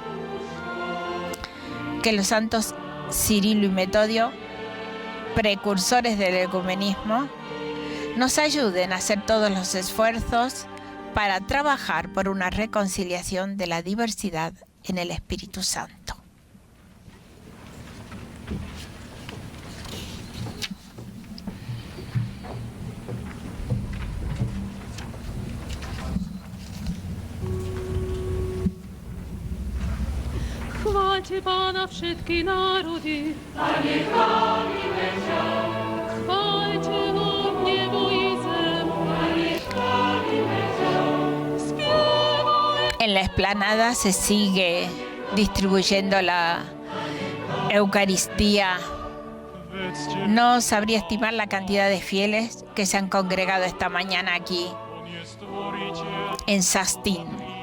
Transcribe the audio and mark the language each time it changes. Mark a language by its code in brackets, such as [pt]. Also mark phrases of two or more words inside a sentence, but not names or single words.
[es] Que los santos Cirilo y Metodio, precursores del ecumenismo, nos ayuden a hacer todos los esfuerzos para trabajar por una reconciliación de la diversidad en el Espíritu Santo. [pl] Chwalcie Pana wszystkie narody. Panie, chwalimy Cię. Chwalcie Bóg niebo i zem. Panie, chwalimy Cię. Śpiewaj. [es] En la explanada se sigue distribuyendo la Eucaristía. No sabría estimar la cantidad de fieles que se han congregado esta mañana aquí en Sastín.